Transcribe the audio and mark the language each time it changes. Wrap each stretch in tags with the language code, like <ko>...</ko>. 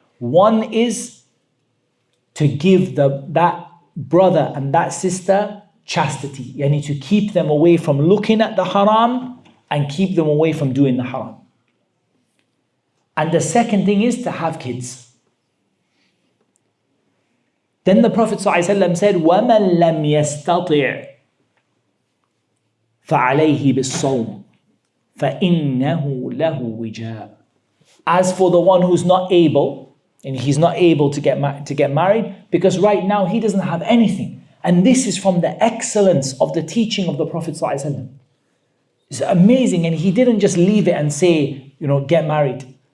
<en>One is to give that brother and that sister chastity. Yani to keep them away from looking at the haram and keep them away from doing the haram. And the second thing is to have kids. Then the Prophet ﷺ said,</en> <ar>وَمَنْ لَمْ يَسْتَطِعْ فَعَلَيْهِ بِالصَّوْمِ فَإِنَّهُ لَهُ وِجَاء.</ar> <en>As for the one who's not able, and he's not able to get married, because right now he doesn't have anything. And this is from the excellence of the teaching of the Prophet ﷺ. It's amazing, and he didn't just leave it and say, get married.</en>